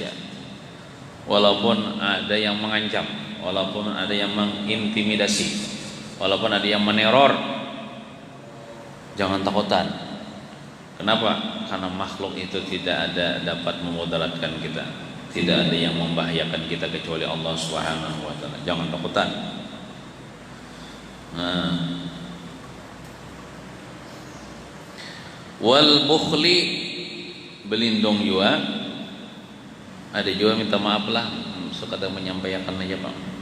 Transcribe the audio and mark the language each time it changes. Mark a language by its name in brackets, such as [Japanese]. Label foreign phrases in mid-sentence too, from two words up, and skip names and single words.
[Indonesian] Walaupun ada yang mengancam, walaupun ada yang mengintimidasi, walaupun ada yang meneror, jangan takutan. Kenapa? Karena makhluk itu tidak ada dapat memudaratkan kita, tidak ada yang membahayakan kita kecuali Allah [Arabic] سبحانه وتعالى. [Indonesian] Jangan takutan. Nah, [Arabic] والبخل, [Indonesian] berlindung juga. Ada juga minta maaf lah, sekadar menyampaikan aja Pak.